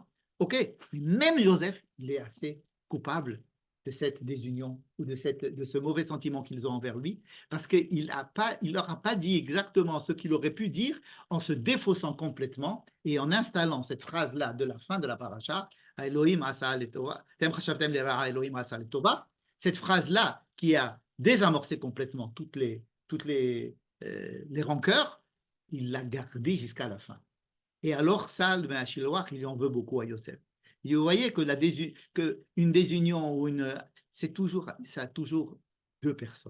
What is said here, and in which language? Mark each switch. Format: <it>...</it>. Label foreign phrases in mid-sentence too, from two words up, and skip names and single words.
<fr>Ok, même Joseph, il est assez coupable de cette désunion ou de ce mauvais sentiment qu'ils ont envers lui, parce qu'il ne leur a pas dit exactement ce qu'il aurait pu dire en se défaussant complètement et en installant cette phrase-là de la fin de la paracha,</fr> <he>אלהים עשה לטובה, אלהים עשה לטובה,</he> <fr>cette phrase-là qui a désamorcé complètement toutes les rancœurs, il l'a gardée jusqu'à la fin. Et alors ça, le Ben Shiloach, il en veut beaucoup à Yosef. Et vous voyez que une désunion ou ça a toujours deux personnes.</fr>